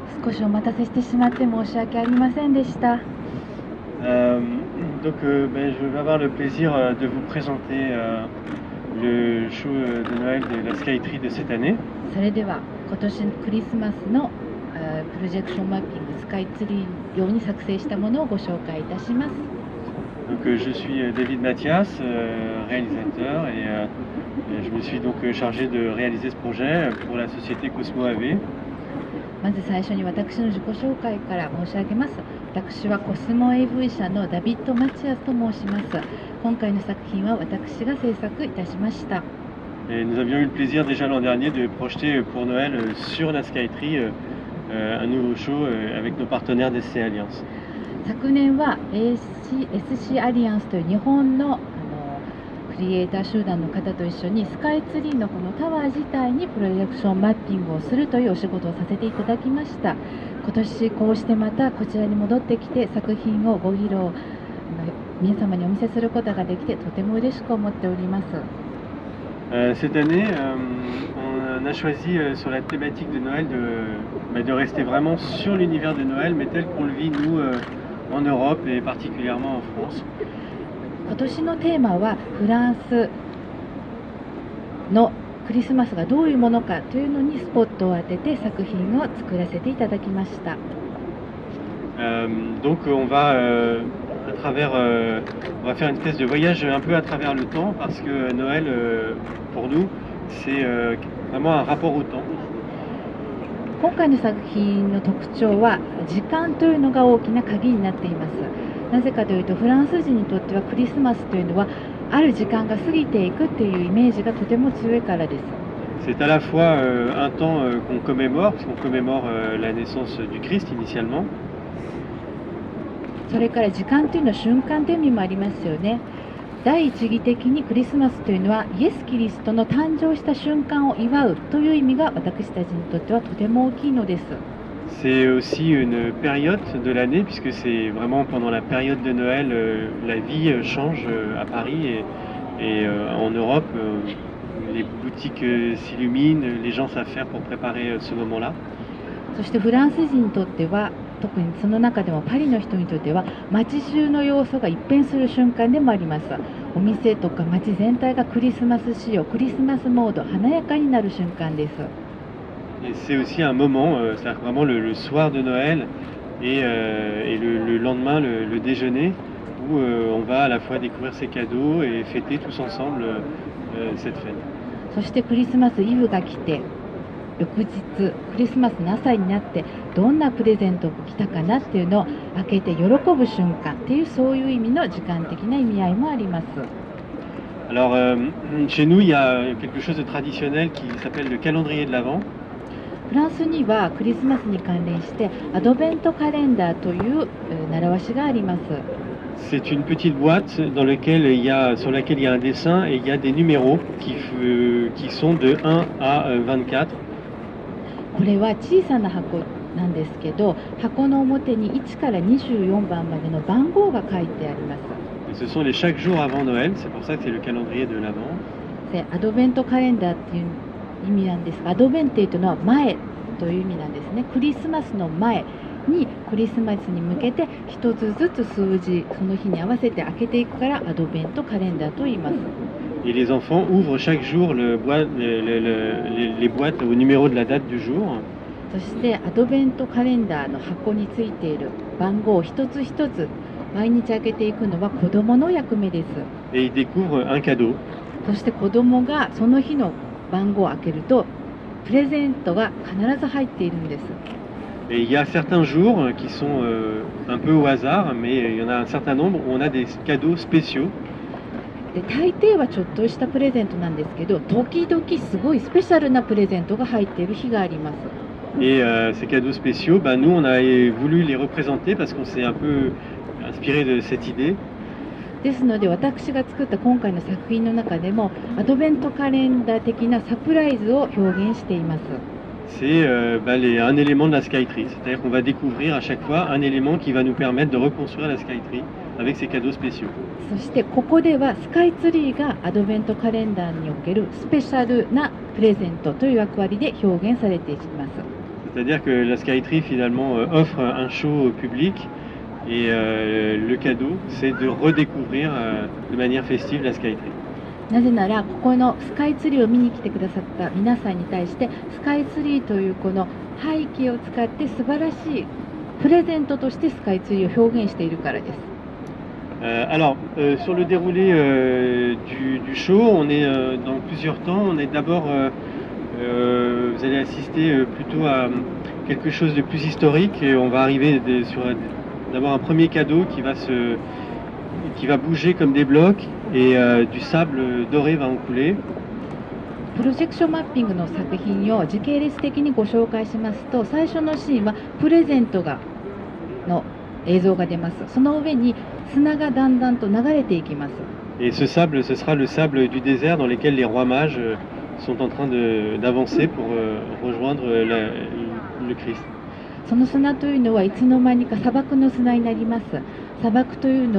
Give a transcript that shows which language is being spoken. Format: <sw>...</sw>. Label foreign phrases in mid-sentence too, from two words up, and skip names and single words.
<ja>少しお待たせしてしまって申し訳ありませんでした。</ja> <fr>Je vais avoir le plaisir de vous présenter le show de Noël de la Skytree de cette année.</fr> <ja>それでは今年クリスマスのプロジェクションマッピングスカイツリー用に作成したものをご紹介いたします。</ja> <fr>Je suis David Mathias, réalisateur, et je me suis donc chargé de réaliser ce projet pour la société Cosmo AV.</fr> <ja>まず最初に私の自己紹介から申し上げます。私はコスモ AV 社のダビッド・マチアスと申します。今回の作品は私が制作いたしました。</ja> <fr>Et nous avions eu le plaisir déjà l'an dernier de projeter pour Noël sur la Skytree un nouveau show avec nos partenaires d'SC Alliance.</fr> <ja>昨年は SC アリアンスという日本のクリエイター集団の方と一緒にスカイツリーのこのタワー自体にプロジェクションマッピングをするというお仕事をさせていただきました。今年こうしてまたこちらに戻ってきて作品をご披露皆様にお見せすることができてとても嬉しく思っております。</ja> <fr>Cette année, on a choisi sur la thématique de Noël de rester vraiment sur l'univers de Noël, mais tel qu'on le vit nous en Europe et particulièrement en France.</fr> <ja>今年のテーマはフランスのクリスマスがどういうものかというのにスポットを当てて作品を作らせていただきました。</ja> <fr>Donc on va on va faire une espèce de voyage un peu à travers le temps parce que Noël pour nous c'est vraiment un rapport au temps.</fr> <ja>今回の作品の特徴は時間というのが大きな鍵になっています。なぜかというとフランス人にとってはクリスマスというのはある時間が過ぎていくというイメージがとても強いからです。</ja> <fr>C'est à la fois un temps qu'on commémore, puisqu'on commémore la naissance du Christ initialement.</fr> <ja>それから時間というのは瞬間という意味もありますよね。第一義的にクリスマスというのはイエス・キリストの誕生した瞬間を祝うという意味が私たちにとってはとても大きいのです。</ja> <fr>C'est aussi une période de l'année puisque c'est vraiment pendant la période de Noël la vie change à Paris et en Europe les boutiques s'illuminent, les gens savent faire pour préparer ce moment-là.</fr> <ja>そしてフランス人にとっては特にその中でもパリの人にとっては街中の要素が一変する瞬間でもあります。お店とか街全体がクリスマス仕様、クリスマスモード、華やかになる瞬間です。</ja> <fr>Et c'est aussi un moment, c'est vraiment le soir de Noël et le lendemain, le déjeuner, où on va à la fois découvrir ses cadeaux et fêter tous ensemble cette fête.</fr> <ja>そしてクリスマスイブが来て、翌日クリスマスの朝になってどんなプレゼントが来たかなっていうのを開けて喜ぶ瞬間っていうそういう意味の時間的な意味合いもあります。</ja> <fr>Alors chez nous, il y a quelque chose de traditionnel qui s'appelle le calendrier de l'Avent.</fr> <ja>フランスにはクリスマスに関連してアドベントカレンダーという習わしがあります。</ja> <fr>C'est une petite boîte sur laquelle il y a un dessin et il y a des numéros qui sont de 1 à 24.</fr> <ja>これは小さな箱なんですけど、箱の表に1から24番までの番号が書いてあります。</ja> <fr>Et ce sont les chaque jour avant Noël, c'est pour ça que c'est le calendrier de l'Avent.</fr> <ja>でアドベントカレンダーっていう意味なんですが、アドベンテというのは前という意味なんですね。クリスマスの前にクリスマスに向けて一つずつ数字その日に合わせて開けていくからアドベントカレンダーと言います。</ja> <fr>Et les enfants ouvrent chaque jour les boîtes au numéro de la date du jour.</fr> <ja>そしてアドベントカレンダーの箱についている番号を一つ一つ毎日開けていくのは子どもの役目です。</ja> <fr>Et ils découvrent un cadeau.</fr> <ja>そして子どもがその日の番号を開けるとプレゼントが必ず入っているんです。</ja> <fr>Et il y a certains jours qui sont un peu au hasard, mais il y en a un certain nombre où on a des cadeaux spéciaux.</fr> <ja>で大抵はちょっとしたプレゼントなんですけど、時々すごいスペシャルなプレゼントが入っている日があります。</ja> <fr>Et ces cadeaux spéciaux, nous on a voulu les représenter parce qu'on s'est un peu inspiré de cette idée.</fr> <ja>ですので私が作った今回の作品の中でもアドベントカレンダー的なサプライズを表現しています。</ja> <fr>C'est un élément de la Skytree, c'est-à-dire qu'on va découvrir à chaque fois un élément qui va nous permettre de reconstruire la Skytree avec ces cadeaux spéciaux.</fr> <ja>そしてここではスカイツリーがアドベントカレンダーにおけるスペシャルなプレゼントという役割で表現されています。</ja> <fr>C'est-à-dire que la Skytree finalement offre un show au public et le cadeau c'est de redécouvrir de manière festive la Skytree.</fr> <ja>なぜならここのスカイツリーを見に来てくださった皆さんに対してスカイツリーというこの背景を使って素晴らしいプレゼントとしてスカイツリーを表現しているからです。</ja> <fr>Alors, sur le déroulé du show, on est dans plusieurs temps. On est d'abord, vous allez assister plutôt à quelque chose de plus historique et on va arriver sur d'abord un premier cadeau qui va bouger comme des blocs et du sable doré va en couler.</fr> <ja>プロジェクションマッピングの作品を時系列的にご紹介しますと、最初のシーンはプレゼントの映像が出ます。その上に砂がだんだんと流れていきます。</ja> <fr>Et ce sable, ce sera le sable du désert dans lequel les rois mages sont en train d'avancer pour rejoindre le Christ.</fr> <ja>その砂というのはいつの間にか砂漠の砂になります。砂漠というの</ja>